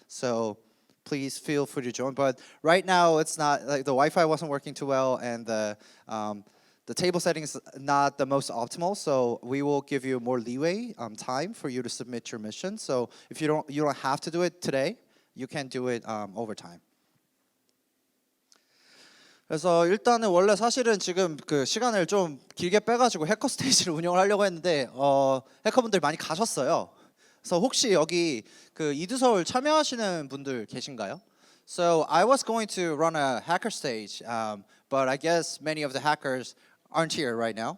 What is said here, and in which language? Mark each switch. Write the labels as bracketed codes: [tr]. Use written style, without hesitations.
[en] So please feel free to join. But right now, it's not like the Wi-Fi wasn't working too well, and the table setting is not the most optimal. So we will give you more leeway time for you to submit your mission. So if you don't have to do it today, you can do it over time. [ko] 그래서 일단은 원래 사실은 지금 그 시간을 좀 길게 빼가지고 해커 스테이지를 운영을 하려고 했는데 해커분들 많이 가셨어요. 그래서 혹시 여기 그 이드서울 참여하시는 분들 계신가요? [en] So I was going to run a hacker stage, but I guess many of the hackers aren't here right now.